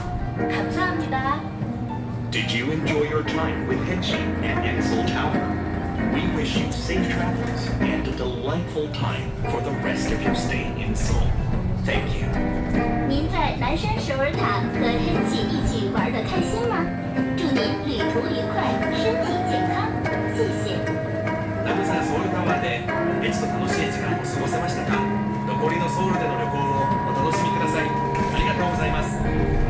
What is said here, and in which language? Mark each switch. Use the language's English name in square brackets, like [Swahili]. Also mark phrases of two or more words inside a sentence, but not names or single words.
[English] Did you enjoy your time with Henshin at Ensel Tower? We wish you safe travels and a delightful time for the rest of your stay in Seoul. Thank you. [Chinese] 您在南山首尔塔和黑起一起玩得开心吗？祝您旅途愉快，身体健康，谢谢。 [Japanese] ナムさんソウルタワーでエチと楽しい時間を過ごせましたか？残りのソウルでの旅行をお楽しみください。ありがとうございます。